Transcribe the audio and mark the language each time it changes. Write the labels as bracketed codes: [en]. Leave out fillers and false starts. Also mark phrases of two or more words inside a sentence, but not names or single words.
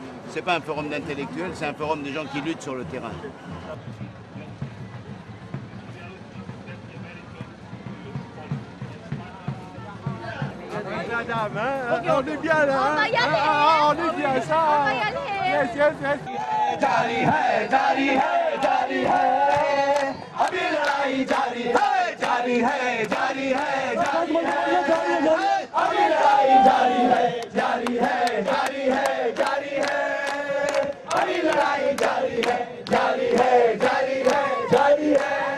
[fr] C'est pas un forum d'intellectuels, c'est un forum de gens qui luttent sur le terrain. Madame, hein? On est bien là, hein? On est bien ça. On va y aller. [en] Yes, yes, yes. [hi] जारी है, जारी है, जारी है, अभी लड़ाई जारी है, जारी है, जारी है, जारी है, अभी लड़ाई जारी है, जारी है, जारी है, जारी है, अभी लड़ाई जारी है, जारी है, जारी है, जारी है।